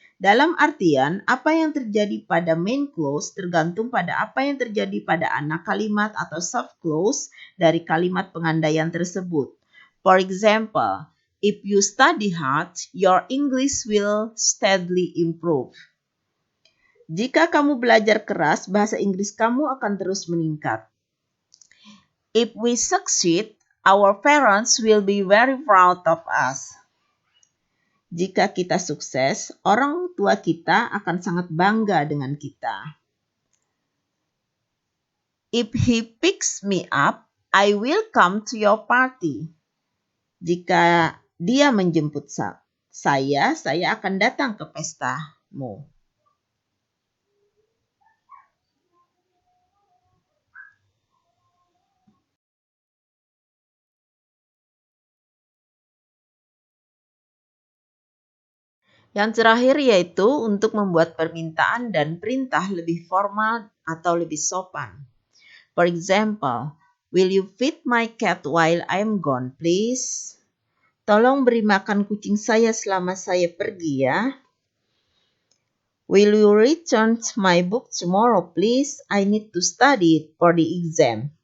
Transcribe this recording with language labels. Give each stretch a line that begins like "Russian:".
Indonesian: Dalam artian, apa yang terjadi pada main clause tergantung pada apa yang terjadi pada anak kalimat atau subclause dari kalimat pengandaian tersebut.
English: For example, if you study hard, your English will steadily improve.
Indonesian: Jika kamu belajar keras, bahasa Inggris kamu akan terus meningkat.
English: If we succeed, our parents will be very proud of us.
Indonesian: Jika kita sukses, orang tua kita akan sangat bangga dengan kita.
English: If he picks me up, I will come to your party.
Indonesian: Jika dia menjemput saya akan datang ke pestamu. Yang terakhir yaitu untuk membuat permintaan dan perintah lebih formal atau lebih sopan.
English: For example, will you feed my cat while I'm gone, please?
Indonesian: Tolong beri makan kucing saya selama saya pergi ya.
English: Will you return my book tomorrow, please? I need to study it for the exam.